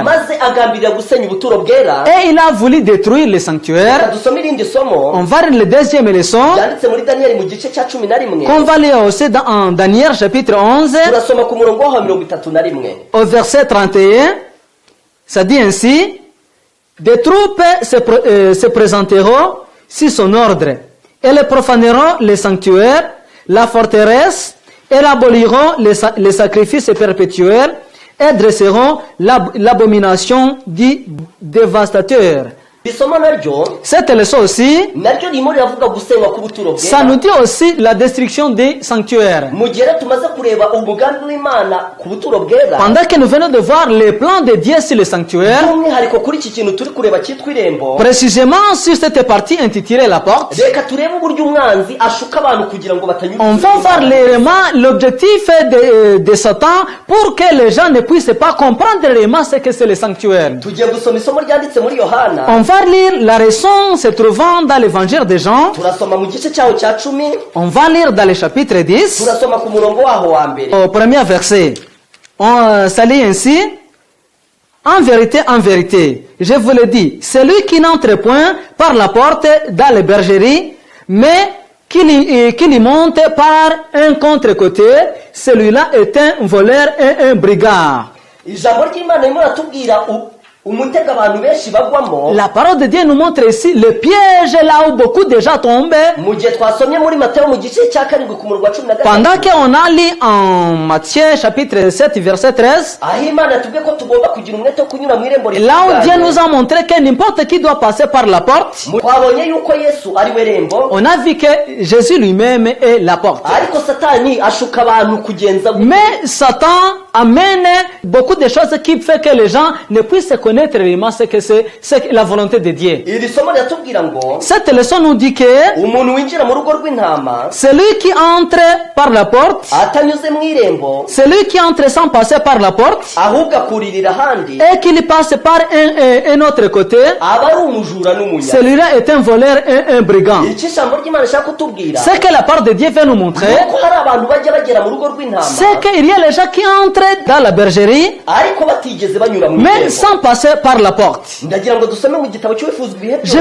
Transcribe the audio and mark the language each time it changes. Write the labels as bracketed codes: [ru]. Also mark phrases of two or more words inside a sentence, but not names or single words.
[rw] maze agambirira gusenya ubuturo bwera. [fr] Et il a voulu détruire le sanctuaire. [rw] Reka dusome irindi somo [fr] On va lire le deuxième leçon, [rw] ryanditse muri Daniel mu gice cya 11, [fr] qu'on va lire aussi en Daniel chapitre 11, [rw] turasoma ku murongo wa 31. [fr] au verset 31. Ça dit ainsi, des troupes se présenteront sur son ordre. Elles profaneront les sanctuaires, la forteresse, et aboliront les sacrifices perpétuels, et dresseront l'abomination du dévastateur. [rw] Isomo naryo [fr] Cette leçon aussi, [rw] naryo ririmo riravuga gusenywa k'ubuturo [fr] ça [rw] bwera. [fr] nous dit aussi la destruction des sanctuaires. [rw] Mu gihe rero tumaze kureba umugambi w'Imana ku buturo bwera, [fr] Pendant que nous venons de voir les plans de Dieu sur le sanctuaire, [rw] by'umwihariko kuri iki kintu turi kureba cyitwa irembo, [fr] précisément sur cette partie intitulée la porte, [rw] reka turebe uburyo umwanzi ashuka abantu kugira ngo batanyura. [fr] on va voir réellement l'objectif de Satan pour que les gens ne puissent pas comprendre réellement ce que c'est le sanctuaire. [rw] Tugiye gusoma isomo ryanditse muri Yohana, [fr] On va lire la raison se trouvant dans l'évangile de Jean. [rw] turasoma mu gice cyaho cya 10, [fr] On va lire dans le chapitre 10, [rw] turasoma ku murongo waho wa mbere. [fr] au premier verset. Ça lit ainsi, en vérité, je vous le dis, celui qui n'entre point par la porte dans les bergeries, mais qui lui monte par un contre-côté, celui-là est un voleur et un brigand. [rw] ijambo ry'Imana ririmo riratubwira umutego abantu benshi bagwamo. [fr] La parole de Dieu nous montre ici le piège là où beaucoup déjà tombent. [rw] Mu gihe twasomye muri Matayo mu gice cya 7 ku murongo wa 13. [fr] Pendant qu'on a lu en Matthieu chapitre 7 verset 13, [rw] aho Imana yatubwiye ko tugomba kugira umwete wo kunyura mu irembo [fr] là où Dieu nous a montré que n'importe qui doit passer par la porte, [rw] twabonye yuko Yesu ari we rembo, [fr] on a vu que Jésus lui-même est la porte. [rw] ariko Satani ashuka abantu kugenza [fr] Mais Satan amène beaucoup de choses qui fait que les gens ne puissent connaître réellement ce que c'est la volonté de Dieu. [rw] iri somo riratubwira ngo [fr] Cette leçon nous dit que [rw] umuntu winjira mu rugo rw'intama [fr] celui qui entre par la porte, [rw] atanyuze mu irembo, [fr] celui qui entre sans passer par la porte, [rw] ahubwo akuririra ahandi, [fr] et qu'il passe par un autre côté, [rw] aba ari umujura n'umunya. [fr] celui-là est un voleur et un brigand. [rw] Iki ijambo ry'Imana rishaka kutubwira [fr] Ce que la parole de Dieu veut nous montrer, [rw] nuko hari abantu bajya bagera mu rugo rw'intama, [fr] c'est qu'il y a les gens qui entrent dans la bergerie, [rw] ariko batigeze banyura mu [fr] mais [rw] irembo. [fr] sans passer par la porte. [rw] Ndagira ngo dusome mu gitabo cy'ubufuzi ibihe [fr] Je veux